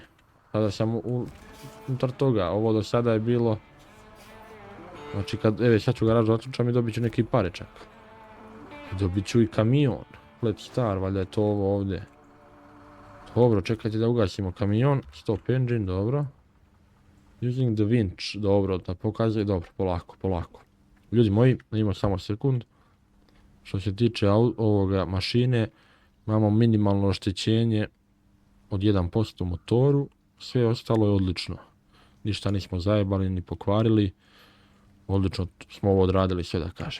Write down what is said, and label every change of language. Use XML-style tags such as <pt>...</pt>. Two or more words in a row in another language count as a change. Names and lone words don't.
<hr>Sada sam unutar toga, ovo do sada je bilo... Znači kad, sad ću garažu otključam i dobit ću neki pare čak. Dobit ću i kamion.</hr> <en>Let's Star,</en> <hr>valjda je to ovo ovdje. Dobro, čekajte da ugasimo kamion.</hr> <en>Stop engine, dobro. Using the winch,</en> <hr>dobro, da pokazuje, dobro, polako. Ljudi moji, imamo samo sekund. Što se tiče ovoga mašine, imamo minimalno oštećenje od 1% u motoru. Sve ostalo je odlično. Ništa nismo zajebali ni pokvarili. Odlično smo ovo odradili, sve da kažem.</hr>